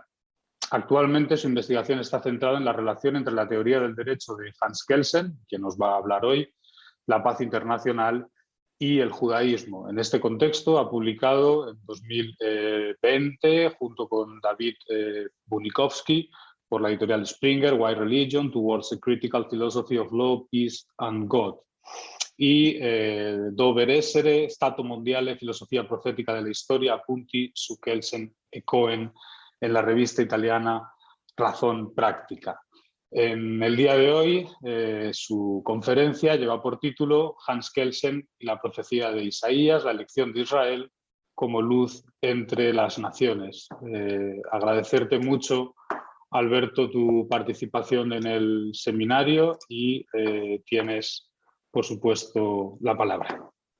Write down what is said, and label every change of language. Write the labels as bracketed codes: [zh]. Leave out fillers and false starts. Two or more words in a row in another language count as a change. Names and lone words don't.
[es] Actualmente su investigación está centrada en la relación entre la teoría del derecho de Hans Kelsen, que nos va a hablar hoy, la paz internacional y el judaísmo. En este contexto ha publicado en 2020, junto con David Bunikowski, por la editorial Springer, [en] Why Religion Towards a Critical Philosophy of Law, Peace and God. [it] Y Dover Essere, Stato Mondiale, Filosofia Profetica della Storia, appunti su Kelsen e Cohen, [es] en la revista italiana Razón Práctica. En el día de hoy, su conferencia lleva por título Hans Kelsen y la profecía de Isaías, la elección de Israel como luz entre las naciones. Agradecerte mucho, Alberto, tu participación en el seminario y tienes, por supuesto, la palabra.